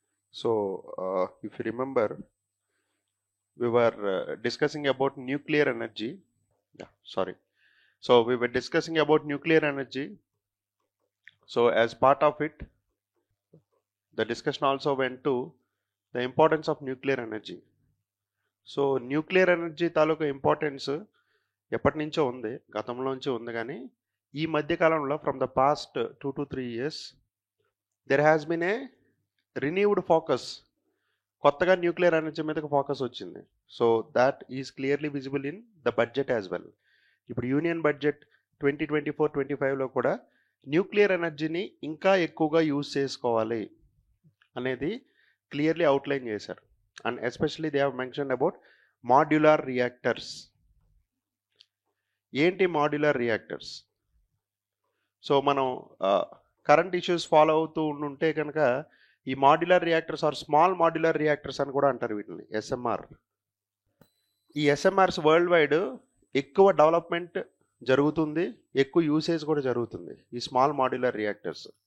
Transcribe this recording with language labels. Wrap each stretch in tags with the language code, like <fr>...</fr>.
<en>So if you remember, we were discussing about nuclear energy. So we were discussing about nuclear energy. So as part of it, the discussion also went to the importance of nuclear energy.</en> <te>So nuclear energy తాలూకు importance ఎప్పటి నుంచో ఉంది, గతంలోంచి ఉంది. కానీ ఈ మధ్యకాలంలో</te> <en>From the past 2 to 3 years there has been a renewed focus.</en> <te>కొత్తగా nuclear energy మీదకి ఫోకస్ వచ్చింది.</te> <en>So that is clearly visible in the budget as well.</en> <te>ఇప్పుడు యూనియన్ బడ్జెట్ 2024-25లో కూడా న్యూక్లియర్ ఎనర్జీని ఇంకా ఎక్కువగా యూజ్ చేసుకోవాలి అనేది క్లియర్లీ అవుట్లైన్ చేశారు.</te> <en>And especially they have mentioned about modular reactors.</en> <te>ఏంటి మాడ్యులర్ రియాక్టర్స్? సో మనం కరెంట్ ఇష్యూస్ ఫాలో అవుతూ ఉంటే కనుక ఈ modular reactors are small modular reactors అని కూడా అంటారు వీటిని, ఎస్ఎంఆర్. ఈ ఎస్ఎంఆర్స్ వరల్డ్ వైడ్ ఎక్కువ డెవలప్మెంట్ జరుగుతుంది, ఎక్కువ యూసేజ్ కూడా జరుగుతుంది ఈ స్మాల్ మాడ్యులర్ రియాక్టర్స్.</te>